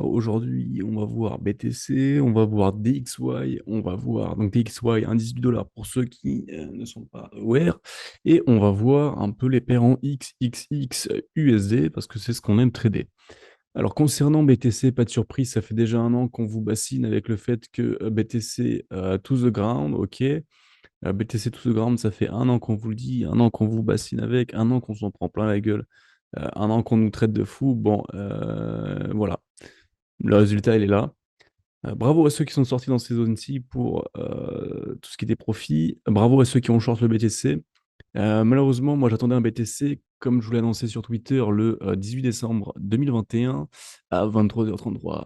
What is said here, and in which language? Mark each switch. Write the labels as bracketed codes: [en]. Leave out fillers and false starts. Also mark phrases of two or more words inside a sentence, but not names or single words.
[fr] Aujourd'hui, on va voir BTC, on va voir DXY, on va voir donc DXY, un 18 $ pour ceux qui ne sont pas aware, et on va voir un peu les paires en XXX USD parce que c'est ce qu'on aime trader. Alors concernant BTC, pas de surprise, ça fait déjà un an qu'on vous bassine avec le fait que BTC [en] to the ground, [fr] ok. [en] BTC to the ground, [fr] ça fait un an qu'on vous le dit, un an qu'on vous bassine avec, un an qu'on s'en prend plein la gueule, un an qu'on nous traite de fous. Bon, voilà, le résultat, il est là. Bravo à ceux qui sont sortis dans ces zones-ci pour tout ce qui était profit. Bravo à ceux qui ont short le BTC. Malheureusement, moi, j'attendais un BTC, comme je vous l'ai annoncé sur Twitter, le 18 décembre 2021 à 23h33.